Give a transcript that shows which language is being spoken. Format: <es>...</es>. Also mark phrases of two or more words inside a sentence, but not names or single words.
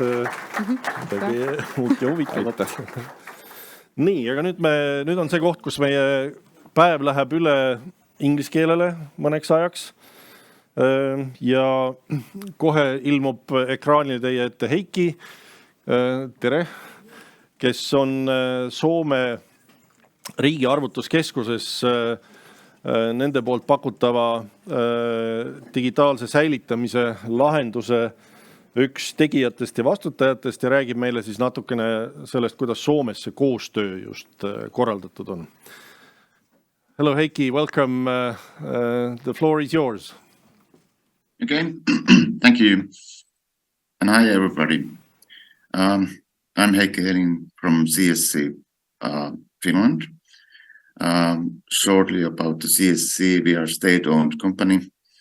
<et>Midagi uut ja huvitavat. Nii, aga nüüd on see koht, kus meie päev läheb üle inglise keelele mõneks ajaks ja kohe ilmub ekraanil teie ette Heikki, tere, kes on Soome riigi arvutuskeskuses nende poolt pakutava digitaalse säilitamise lahenduse üks tegijatest ja vastutajatest ja räägib meile siis natukene sellest, kuidas Soomes see koostöö just korraldatud on.</et> <en>Hello, Heikki. Welcome. The floor is yours. Okay. Thank you. And hi, everybody. I'm Heikki Helin from CSC Finland. Shortly about the CSC, we are a state-owned company.</en>